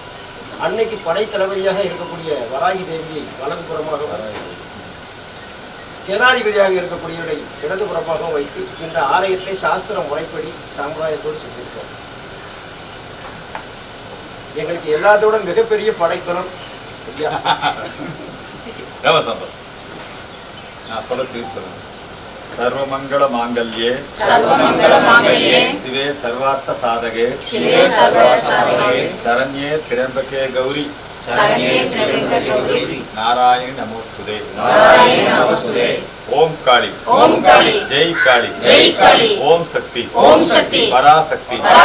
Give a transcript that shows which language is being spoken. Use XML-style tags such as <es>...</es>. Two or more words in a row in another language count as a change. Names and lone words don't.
<ta>அன்னைக்கு படைத்தளபதியாக இருக்கக்கூடிய வராகி தேவியை வலதுபுறமாகவும் சேனாதிபதியாக இருக்கக்கூடியவரை இடதுபுறமாகவும் வைத்து இந்த ஆலயத்தை சாஸ்திர முறைப்படி சம்பிரதாயத்தோடு செஞ்சிருக்கோம். எங்களுக்கு எல்லாத்தோட மிகப்பெரிய படைக்கலம் நான் சொல்ல சொல்லுங்க.</ta> <sa>सर्वमंगल मांगल्ये शिवे सर्वार्थ साधके शरण्ये त्र्यंबके गौरी नारायणी नमोस्तुते ओम काली जय काली ओम शक्ति पराशक्ति</sa>